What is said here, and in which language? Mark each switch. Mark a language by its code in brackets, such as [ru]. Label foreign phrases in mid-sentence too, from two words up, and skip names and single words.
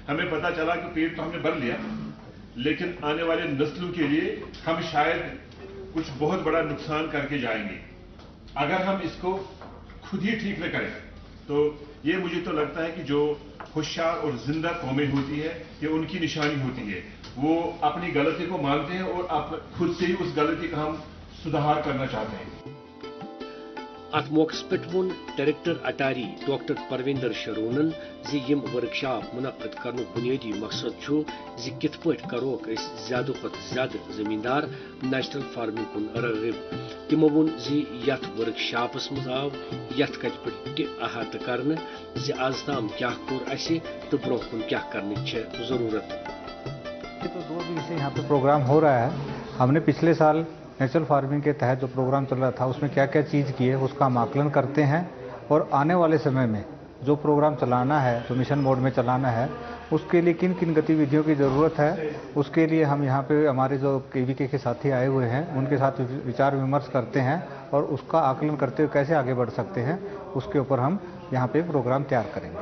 [hi] हमें पता चला कि पेट तो हमने भर लिया, लेकिन आने वाले नस्लों के लिए हम शायद कुछ बहुत बड़ा नुकसान करके जाएंगे अगर हम इसको खुद ही ठीक न करें। तो ये मुझे तो लगता है कि जो होशियार और जिंदा कौमें होती है, ये उनकी निशानी होती है, वो अपनी गलती को मानते हैं और खुद से ही उस गलती का हम सुधार करना चाहते हैं। [ks] अत मौके पे वोन डायरेक्टर अटारी डॉक्टर परविंदर शरोनन यम वर्कशॉप मुनक़द करने बुनियादी मकसद कित पट करोक ज्यादा ज्यादा जमींदार [en] natural farming [ks] कुन राग़िब। तिमो वोन यथ वर्कशॉपस मज आव यथ कत पे अहात करने आज ताम क्या कोर असे तो ब्रोह कुन क्या करने जरूरत। [hi] तो 2 दिवसीय यहाँ पे प्रोग्राम हो रहा है। हमने पिछले साल [en] natural farming [hi] के तहत जो प्रोग्राम चल रहा था उसमें क्या क्या चीज़ की है उसका हम आकलन करते हैं, और आने वाले समय में जो प्रोग्राम चलाना है, जो [en] mission mode [hi] में चलाना है, उसके लिए किन किन गतिविधियों की ज़रूरत है, उसके लिए हम यहाँ पे हमारे जो केवीके के साथी आए हुए हैं उनके साथ विचार विमर्श करते हैं, और उसका आकलन करते हुए कैसे आगे बढ़ सकते हैं उसके ऊपर हम यहाँ पे प्रोग्राम तैयार करेंगे।